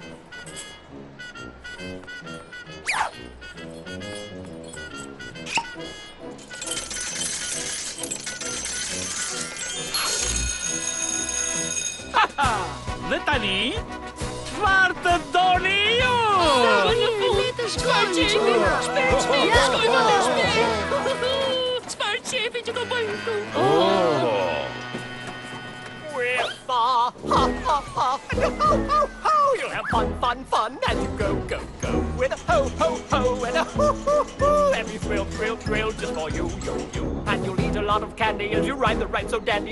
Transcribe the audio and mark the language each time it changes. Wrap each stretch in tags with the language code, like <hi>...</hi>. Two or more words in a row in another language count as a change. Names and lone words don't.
<sq>Dhe tani, çfarë të doni ju? Le të shkojmë, shpejt, Çfarë qefi që do bëjmë këtu?</sq> <en>With the ho, you'll have fun as you go. With a ho, and a ho. Every thrill just for you. And you'll eat a lot of candy as you ride the ride so dandy.</en>